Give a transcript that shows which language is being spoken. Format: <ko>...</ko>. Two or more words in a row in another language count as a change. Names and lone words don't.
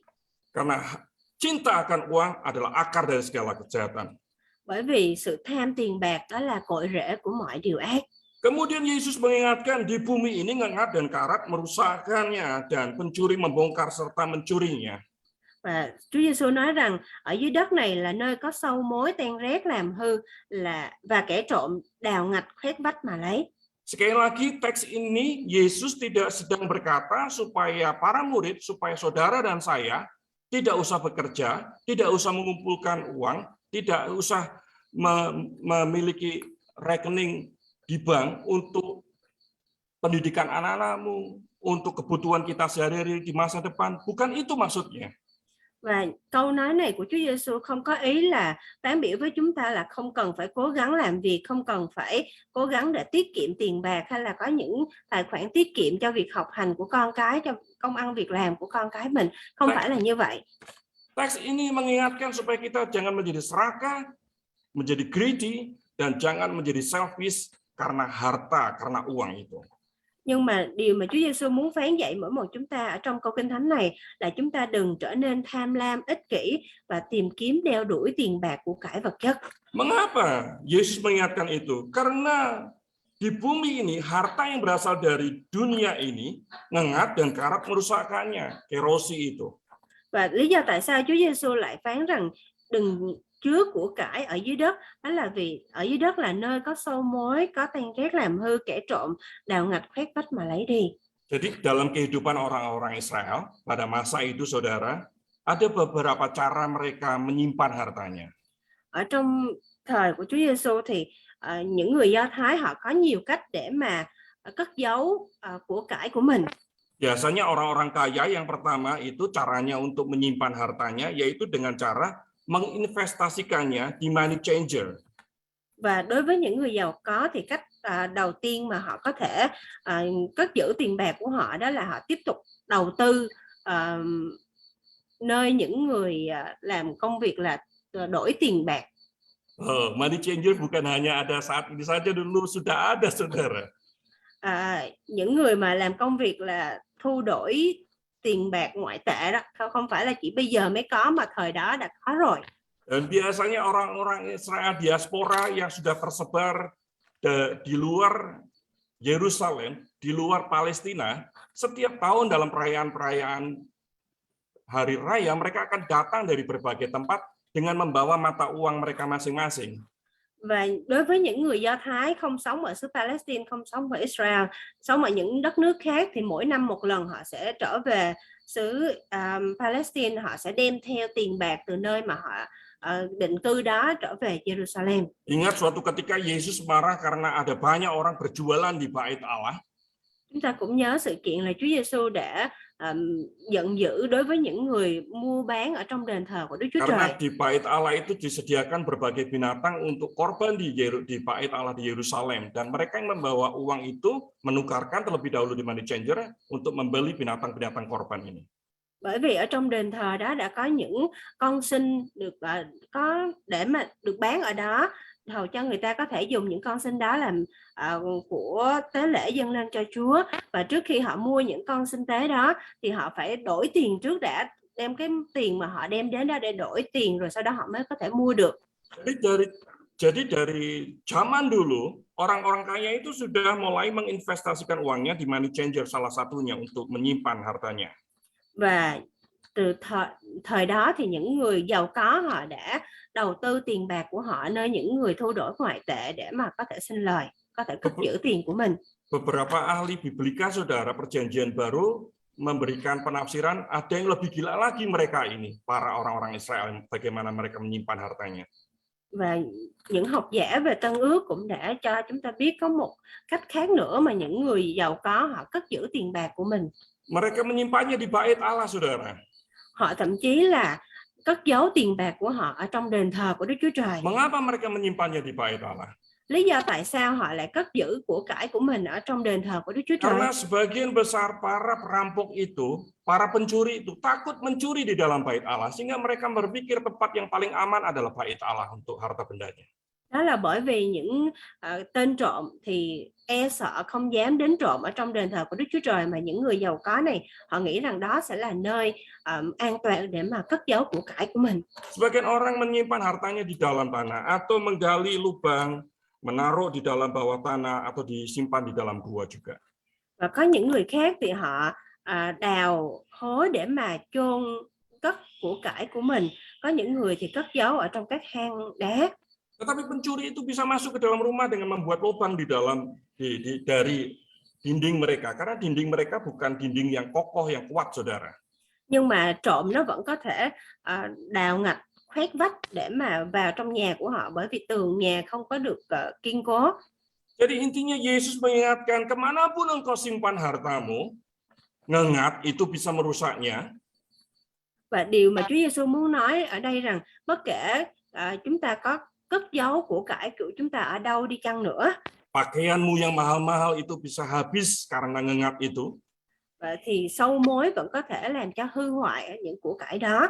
<id>Karena cinta akan uang adalah akar dari segala kejahatan.</id> <vi>Bởi vì sự tham tiền bạc đó là cội rễ của mọi điều ác.</vi> <id>Kemudian Yesus mengingatkan di bumi ini ngengat dan karat merusakkannya dan pencuri membongkar serta mencurinya.</id> <vi>Và Chúa Giêsu nói rằng ở dưới đất này là nơi có sâu mối ten rét làm hư và kẻ trộm đào ngạch khoét vách mà lấy.</vi> <id>Sekali lagi teks ini Yesus tidak sedang berkata supaya para murid, supaya saudara dan saya tidak usah bekerja, tidak usah mengumpulkan uang, tidak usah memiliki rekening di bank untuk pendidikan anak-anakmu, untuk kebutuhan kita sehari-hari di masa depan. Bukan itu maksudnya.</id> <vi>Và câu nói này của Chúa Giêsu không có ý là phán biểu với chúng ta là không cần phải cố gắng làm việc, không cần phải cố gắng để tiết kiệm tiền bạc hay là có những tài khoản tiết kiệm cho việc học hành của con cái, cho công ăn việc làm của con cái mình. Không phải là như vậy.</vi> <id>Teks ini mengingatkan supaya kita jangan menjadi serakah, menjadi greedy, dan jangan menjadi selfish karena harta, karena uang itu.</id> <vi>Nhưng mà điều mà Chúa Giêsu muốn phán dạy mỗi một chúng ta ở trong câu Kinh Thánh này là chúng ta đừng trở nên tham lam, ích kỷ và tìm kiếm đeo đuổi tiền bạc của cải vật chất.</vi> <id>Mengapa Yesus mengingatkan itu? Karena di bumi ini harta yang berasal dari dunia ini ngengat dan karat merusakkannya, kerosi itu.</id> <vi>Và lý do tại sao Chúa Giêsu lại phán rằng đừng chứa của cải ở dưới đất, đó là vì ở dưới đất là nơi có sâu mối, có ten rét làm hư, kẻ trộm đào ngạch khoét vách mà lấy đi.</vi> <id>Jadi dalam kehidupan orang-orang Israel pada masa itu, saudara, ada beberapa cara mereka menyimpan hartanya.</id> <vi>Ở trong thời của Chúa Giêsu thì những người Do Thái họ có nhiều cách để mà cất giấu của cải của mình.</vi> <id>Biasanya orang-orang kaya yang pertama itu caranya untuk menyimpan hartanya yaitu dengan cara menginvestasikannya di</id> <en>money changer.</en> <vi>Và đối với những người giàu có thì cách đầu tiên mà họ có thể cất giữ tiền bạc của họ đó là họ tiếp tục đầu tư nơi những người làm công việc là đổi tiền bạc.</vi> <en>Money changer</en> <id>bukan hanya ada saat ini saja, dulu sudah ada, saudara.</id> <vi>Những người mà làm công việc là thu đổi tiền bạc ngoại tệ đó, không phải là chỉ bây giờ mới có mà thời đó đã có rồi.</vi> <id>Dan biasanya orang-orang Israel diaspora yang sudah tersebar di luar Yerusalem, di luar Palestina, setiap tahun dalam perayaan-perayaan hari raya mereka akan datang dari berbagai tempat dengan membawa mata uang mereka masing-masing.</id> <vi>Và đối với những người Do Thái không sống ở xứ Palestine, không sống ở Israel, sống ở những đất nước khác thì mỗi năm một lần họ sẽ trở về xứ Palestine, họ sẽ đem theo tiền bạc từ nơi mà họ định cư đó trở về Jerusalem.</vi> <id>Ingat suatu ketika Yesus marah karena ada banyak orang berjualan di bait Allah.</id> <vi>Chúng ta cũng nhớ sự kiện là Chúa Giêsu đã giận dữ đối với những người mua bán ở trong đền thờ của Đức Chúa Trời.</vi> <id>Karena di bait Allah itu disediakan berbagai binatang untuk korban di bait Allah di Yerusalem, dan mereka yang membawa uang itu menukarkan terlebih dahulu di</id> <en>money changer</en> <id>untuk membeli binatang-binatang korban ini.</id> <vi>Bởi vì ở trong đền thờ đó đã có những con sinh được có để mà được bán ở đó, hầu cho người ta có thể dùng những con sinh đó làm của tế lễ dâng lên cho Chúa. Và trước khi họ mua những con sinh tế đó thì họ phải đổi tiền trước đã, đem cái tiền mà họ đem đến đó để đổi tiền, rồi sau đó họ mới có thể mua được.</vi> <id>Jadi dari zaman dulu, orang-orang kaya itu sudah mulai menginvestasikan uangnya di</id> <en>money changer</en> <id>salah satunya untuk menyimpan hartanya.</id> <vi>Và từ thời đó thì những người giàu có họ đã đầu tư tiền bạc của họ nơi những người thu đổi ngoại tệ để mà có thể sinh lời, có thể cất giữ tiền của mình.</vi> <id>Beberapa ahli biblika, saudara, Perjanjian Baru memberikan penafsiran ada yang lebih gila lagi mereka ini, para orang-orang Israel, bagaimana mereka menyimpan hartanya.</id> <vi>Và những học giả về Tân Ước cũng đã cho chúng ta biết có một cách khác nữa mà những người giàu có họ cất giữ tiền bạc của mình.</vi> <id>Mereka menyimpannya di bait Allah, saudara.</id> <vi>Họ thậm chí là cất giấu tiền bạc của họ ở trong đền thờ của Đức Chúa Trời.</vi> <id>Mengapa mereka menyimpannya di bait Allah?</id> <vi>Lý do tại sao họ lại cất giữ của cải của mình ở trong đền thờ của Đức Chúa Trời?</vi> <id>Karena sebagian besar para perampok itu, para pencuri itu takut mencuri di dalam bait Allah, sehingga mereka berpikir tempat yang paling aman adalah bait Allah untuk harta bendanya.</id> <vi>Đó là bởi vì những tên trộm thì e sợ không dám đến trộm ở trong đền thờ của Đức Chúa Trời, mà những người giàu có này họ nghĩ rằng đó sẽ là nơi an toàn để mà cất giấu của cải của mình.</vi> <id>Sebagian orang menyimpan hartanya di dalam tanah atau menggali lubang, menaruh di dalam bawah tanah atau disimpan di dalam gua juga.</id> <vi>Và có những người khác thì họ đào hố để mà chôn cất của cải của mình. Có những người thì cất giấu ở trong các hang đá.</vi> <id>Tetapi pencuri itu bisa masuk ke dalam rumah dengan membuat lubang di dalam dari dinding mereka, karena dinding mereka bukan dinding yang kokoh, yang kuat, saudara.</id> <vi>Nhưng mà trộm nó vẫn có thể đào ngạch, khoét vách để mà vào trong nhà của họ, bởi vì tường nhà không có được kiên cố.</vi> <id>Jadi intinya Yesus mengingatkan, kemanapun engkau simpan hartamu, ngengat itu bisa merusaknya.</id> <vi>Và điều mà Chúa Giêsu muốn nói ở đây rằng bất kể chúng ta có cất giấu của cải của chúng ta ở đâu đi chăng nữa,</vi> <id>pakaianmu yang mahal-mahal itu bisa habis karena ngengat itu.</id> <vi>Thì sâu mối vẫn có thể làm cho hư hoại những của cải đó.</vi>